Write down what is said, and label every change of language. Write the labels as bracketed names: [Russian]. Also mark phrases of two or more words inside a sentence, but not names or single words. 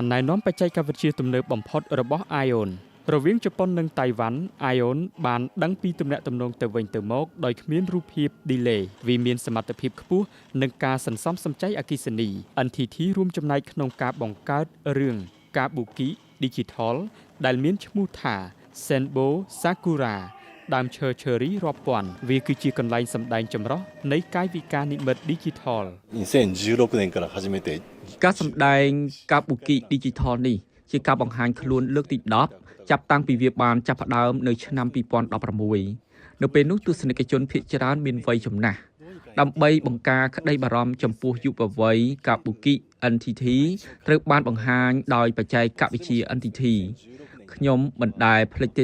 [Khmer] ណែនាំបច្ចេកវិទ្យាទំនើបបំផុតរបស់ ION រវាងជប៉ុននិងតៃវ៉ាន់ ION បានដឹងពីទំនាក់ទំនងទៅវិញទៅមកដោយគ្មានរូបភាព delay វាមានសមត្ថភាពខ្ពស់និងការសន្សំសំចៃអគ្គិសនី NTT រួមចំណែកក្នុងការបង្កើតរឿង Kabuki Digital ដែលមានឈ្មោះថា Senbo Sakuraដើមឈើ Cherry រាប់ពាន់វាគឺជាកន្លែងសម្ដែងចម្រុះនៃកាយវិការនិម្មិត Digital [Japanese] 2016年から始めて [Khmer] ការសម្ដែង Kabuki Digital នេះជាការបង្ហាញខ្លួនលើកទី10ចាប់តាំងពីវាបានចាប់ផ្ដើមនៅឆ្នាំ2016នៅពេលនោះទស្សនិកជនភាគច្រើនមានវ័យចំណា ស់ដើម្បីបង្ការក្តីបារម្ភចំពោះយុវវ័យ Kabuki NTT ត្រូវបានបង្ហាញដោយបច្ចេកវិទ្យា NTTខ្ញុំមិនដែលភ្លេចទេ